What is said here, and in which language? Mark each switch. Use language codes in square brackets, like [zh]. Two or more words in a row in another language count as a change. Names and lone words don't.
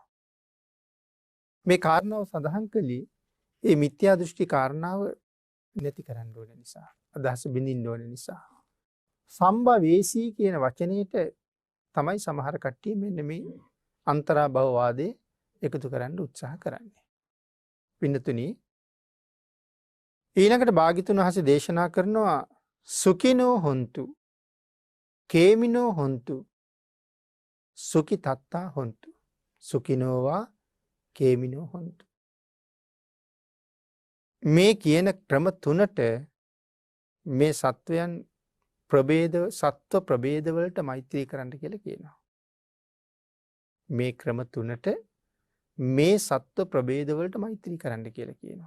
[si] මේ කාරණාව සඳහන් කළේ මේ මිත්‍යා දෘෂ්ටි කාරණාව නැති කරන්න ඕන නිසා, අදහස බිඳින්න ඕන නිසා. සම්භවේසී කියන වචනේට තමයි සමහර කට්ටිය මෙන්න මේ අන්තරා භව වාදේ එකතු කරන්න උත්සාහ කරන්නේ. පින්නතුනි ඊළඟට භාග්‍යතුන් වහන්සේ දේශනා කරනවා [pi] සුඛිනෝ හොන්තු කේමිනෝ හොන්තු සුකි තත්තා හොන්තු. සුකිනෝවා කේමිනෝ හොන්තු. [si] මේ කියන ක්‍රම තුනට මේ සත්වයන් සත්ව ප්‍රභේදවලට මෛත්‍රී කරන්න කියලා කියනවා. මේ ක්‍රම තුනට මේ සත්ව ප්‍රභේදවලට මෛත්‍රී කරන්න කියලා කියනවා.